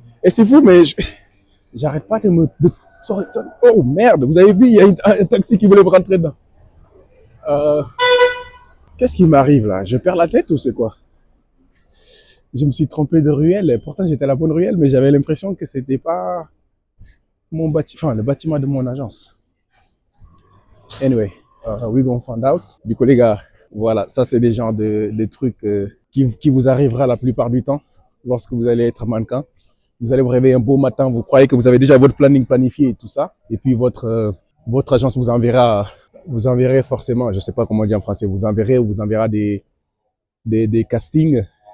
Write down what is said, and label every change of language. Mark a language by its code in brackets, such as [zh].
[fr] Et c'est fou, mais j'arrête pas de me... oh merde, vous avez vu, il y a un taxi qui voulait me rentrer dedans. Euh, Qu'est-ce qui m'arrive là? Je perds la tête ou c'est quoi? Je me suis trompé de ruelle, et pourtant j'étais à la bonne ruelle, mais j'avais l'impression que c'était pas mon bâtiment, enfin le bâtiment de mon agence. [en] Anyway, we gonna find out. [fr] Du coup les gars, voilà, ça c'est des genres de trucs qui vous arrivera la plupart du temps lorsque vous allez être mannequin. Vous allez vous réveiller un beau matin, vous croyez que vous avez déjà votre planning planifié et tout ça, et puis votre agence vous enverrez forcément, je sais pas comment dire en français, vous enverra des castings.